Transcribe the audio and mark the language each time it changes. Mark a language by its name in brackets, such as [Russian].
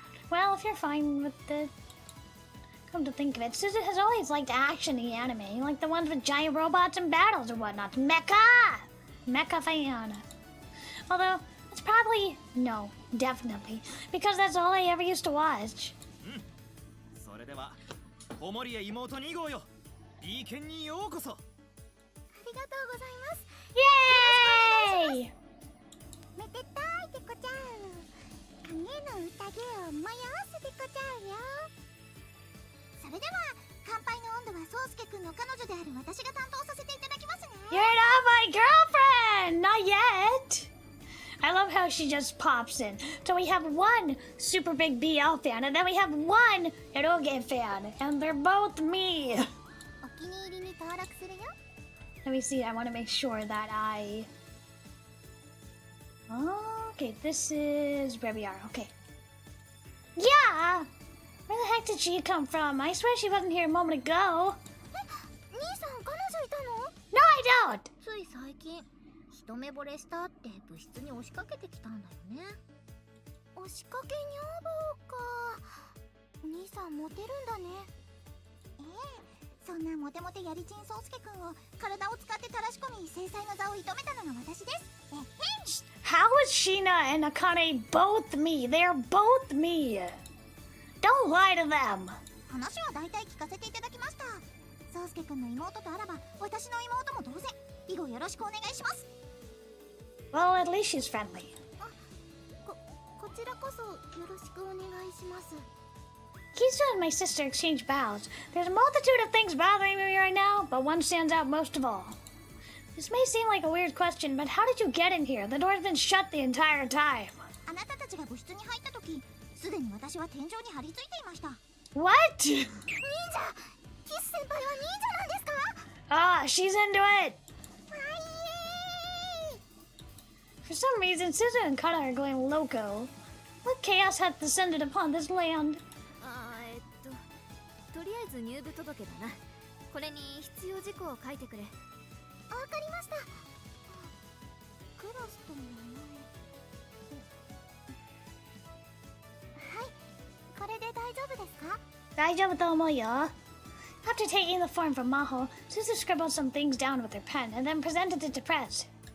[English] Well, if you're fine with it. Come to think of it, Suzu has always liked action-y anime, like the ones with giant robots and battles and whatnot. Mecha! Mecha fan. Although, it's probably... No, definitely. Because that's all I ever used to watch. [Japanese] それでは、子守へ妹2号よ。 B 県にようこそ。ありがとうございます。 [English] Yay! [Japanese] めでたいでこちゃう。影の宴を催すでこちゃうよ。それでは乾杯の温度は宗介くんの彼女である私が担当させていただきますね。 [English] You're not my girlfriend! Not yet! I love how she just pops in. So we have one super big BL fan, and then we have one eroge fan, and they're both me. お気に入りに登録するよ。 Let me see, I want to make sure that I... Okay, this is where we are, okay. Yeah! Where the heck did she come from? I swear she wasn't here a moment ago. [Japanese] 兄さん彼女いたの？ [English] No, I don't! [Japanese] つい最近一目惚れしたって部室に押しかけてきたんだよね。押しかけ女房か。兄さんモテるんだね。ええ、そんなモテモテやりちん宗介くんを体を使ってたらし込み制裁の座を射止めたのが私です。えへん。 [English] How is Sheena and Akane both me? They're both me. Don't lie to them. [Japanese] 話は大体聞かせていただきました。宗介くんの妹とあらば私の妹も同然。以後よろしくお願いします。 [English] Well, at least she's friendly. [Japanese] こちらこそよろしくお願いします。 [English] Kizu and my sister exchange bows. There's a multitude of things bothering me right now, but one stands out most of all. This may seem like a weird question, but how did you get in here? The door's been shut the entire time. [Japanese] あなたたちが部室に入った時、すでに私は天井に張り付いていました。 [English] What? [Japanese] 忍者！キス先輩は忍者なんですか？ [English] Ah, she's into it. わいえー For some reason, Suzu and Kata are going loco. What chaos hath descended upon this land? [Japanese] とりあえず入部届だな。これに必要事項を書いてくれ。わかりました。クラスと名前。はい、これで大丈夫ですか？大丈夫と思うよ. [English] After taking the form from Maho, Suzu scribbled some things down with her pen and then presented it to Prez.